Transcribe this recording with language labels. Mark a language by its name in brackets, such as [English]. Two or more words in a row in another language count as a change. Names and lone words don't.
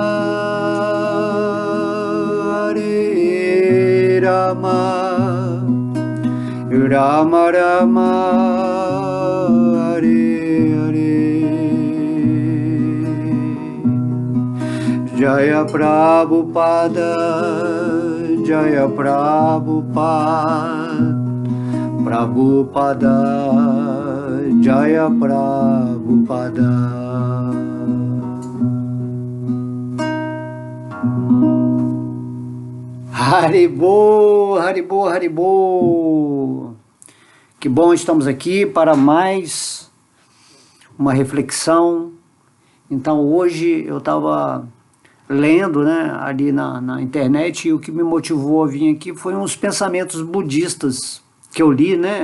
[Sanskrit] Hare Rama, Rama Rama, Hare Jaya Prabhupada, Jaya Prabhupada, Prabhupada, Jaya Prabhupada. Haribo, Haribo, Haribo. [Portuguese] Que bom, estamos aqui para mais uma reflexão. Então hoje eu estava lendo, né, ali na internet, e o que me motivou a vir aqui foi uns pensamentos budistas que eu li, né?